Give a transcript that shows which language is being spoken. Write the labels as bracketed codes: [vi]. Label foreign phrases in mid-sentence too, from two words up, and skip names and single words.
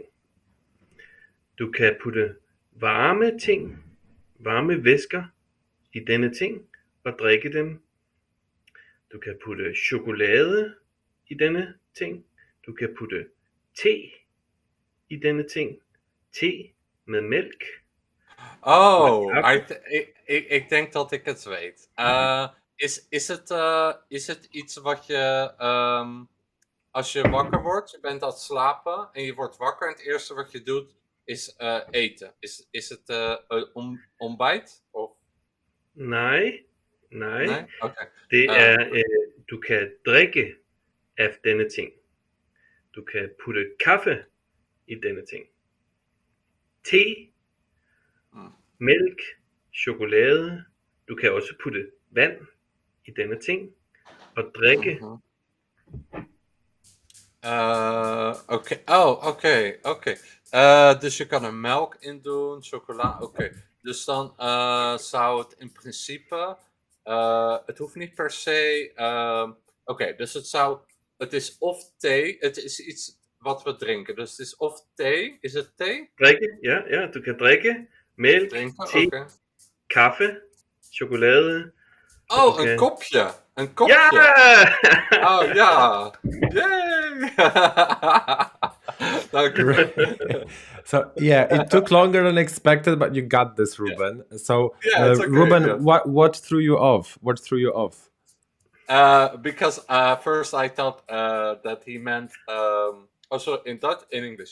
[da] Du kan putte varme ting, varme væsker i denne ting og drikke dem. Du kan putte chokolade i denne ting. Du kan putte te i denne ting. Te med mælk. [nl] Oh, ik denk dat ik het weet. Is het iets wat je, als je wakker wordt, je bent aan het slapen en je wordt wakker en het eerste wat je doet is eten? Is het ontbijt? Of? [da] Nej. [nl] Nee? Okay. [da] Det er, du kan drikke af denne ting. Du kan putte kaffe i denne ting. Te, mælk, chokolade. Du kan også putte vand i denne ting og drikke. [nl] Oké. Oké. Dus je kan er melk in doen, chocola. Oké. Dus dan zou het in principe. Het hoeft niet per se. Oké, dus het is of thee. Het is iets wat we drinken. Dus het is of thee. Is het thee? [da] Drikke, ja. Du kan drikke mælk, thee, kaffe, chokolade. [nl] Oh, een kopje. Een kopje. Ja! Oh ja. [en] Yay! So yeah, it took longer than expected, but you got this, Ruben. Yeah. So okay, Ruben, yeah. What threw you off? What threw you off? Because first I thought that he meant also in Dutch, in English.